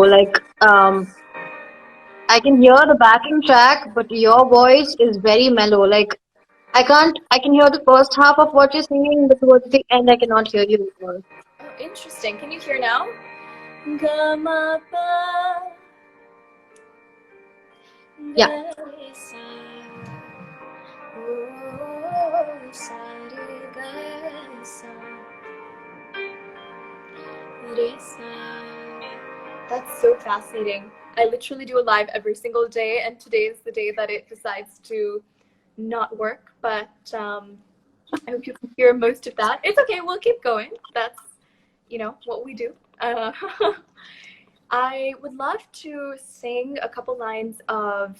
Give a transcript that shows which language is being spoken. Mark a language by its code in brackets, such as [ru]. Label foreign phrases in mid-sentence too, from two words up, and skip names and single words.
[en] Like, I can hear the backing track, but your voice is very mellow. Like, I can hear the first half of what you're singing, but towards the end, I cannot hear you at all. Oh, interesting. Can you hear now? Gama pa Yeah. ga re sa. Oh, sa re ga sa. Re sa. That's so fascinating. I literally do a live every single day, and today is the day that it decides to not work. But I hope you can hear most of that. It's okay. We'll keep going. That's what we do. I would love to sing a couple lines of.